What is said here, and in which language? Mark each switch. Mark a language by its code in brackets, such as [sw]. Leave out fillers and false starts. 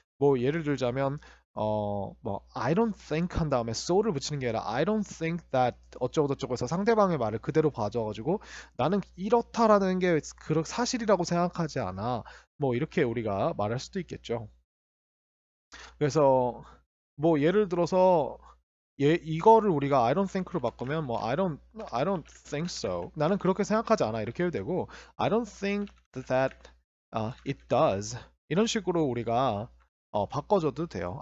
[ko] 뭐 예를 들자면 뭐 I don't think 한 다음에 so를 붙이는 게 아니라 I don't think that 어쩌고 저쩌고 해서 상대방의 말을 그대로 봐줘가지고 나는 이렇다라는 게 사실이라고 생각하지 않아. 뭐 이렇게 우리가 말할 수도 있겠죠. 그래서 뭐 예를 들어서 이거를 우리가 I don't think로 바꾸면 뭐 [en] I don't think so. [ko] 나는 그렇게 생각하지 않아. 이렇게 해도 되고 [en] I don't think that it does. [ko] 이런 식으로 우리가 바꿔줘도 돼요.